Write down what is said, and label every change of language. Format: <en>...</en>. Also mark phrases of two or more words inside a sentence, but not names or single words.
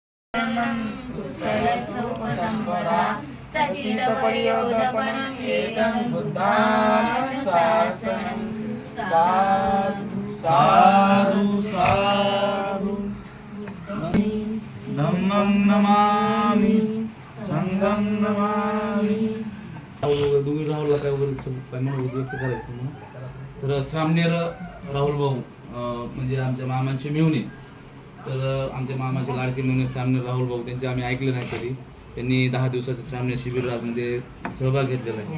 <pi>कुशलसोपसंपदा सचितपर्योदपणं एतं बुद्धानुशासनं साधु साधु साधु धम्मं नमामि संघं नमामि.</pi> <mr>दोघी राहुलला काय वगैरे काय म्हणून व्यक्त करायचं म्हणून तर श्रामनेर राहुल भाऊ म्हणजे आमच्या मामांचे मेहुणे. तर आमच्या मामाचे लाडके मेहुणे श्रामनेर राहुल भाऊ त्यांचे आम्ही ऐकले नाही कधी. त्यांनी 10 दिवसाच्या श्रामनेर शिबिरामध्ये सहभाग घेतलेला आहे.</mr>